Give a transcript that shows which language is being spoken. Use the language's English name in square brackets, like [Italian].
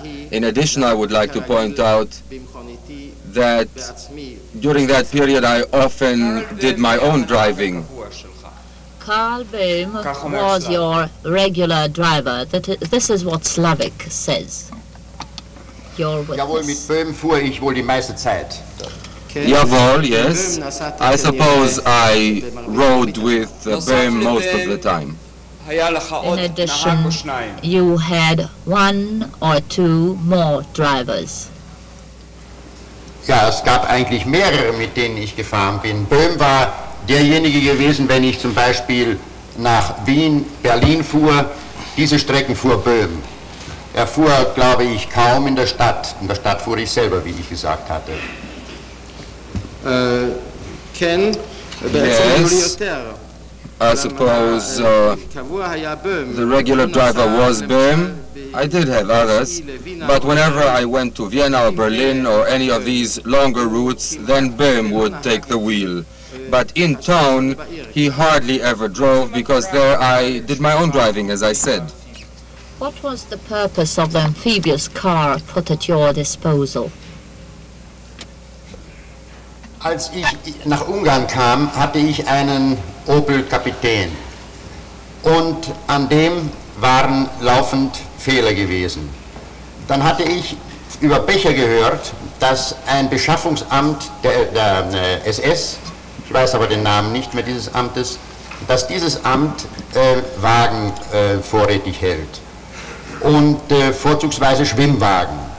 [English] In addition, I would like to point out that during that period I often did my own driving. Karl Böhm was your regular driver. This is what Slawik says. your [German] Jawohl, mit [English] witness? [German] Böhm fuhr ich wohl die meiste Zeit. Jawohl, [English] yes. I suppose I rode with Böhm most of the time. In addition, you had one or two more drivers. [German] Ja, es gab eigentlich mehrere, mit denen ich gefahren bin. Böhm war derjenige gewesen, wenn ich zum Beispiel nach Wien, Berlin fuhr, diese Strecken fuhr Böhm. Er fuhr, glaube ich, kaum in der Stadt. In der Stadt fuhr ich selber, wie ich gesagt hatte. [Hebrew] כן, [English] Yes. I suppose the regular driver was Böhm. I did have others, but whenever I went to Vienna or Berlin or any of these longer routes, then Böhm would take the wheel. But in town, he hardly ever drove because there I did my own driving, as I said. What was the purpose of the amphibious car put at your disposal? [German] Als ich nach Ungarn kam, hatte ich einen Opel Kapitän und an dem waren laufend Fehler gewesen. Dann hatte ich über Becher gehört, dass ein Beschaffungsamt der SS, ich weiß aber den Namen nicht mehr dieses Amtes, dass dieses Amt Wagen vorrätig hält und vorzugsweise Schwimmwagen.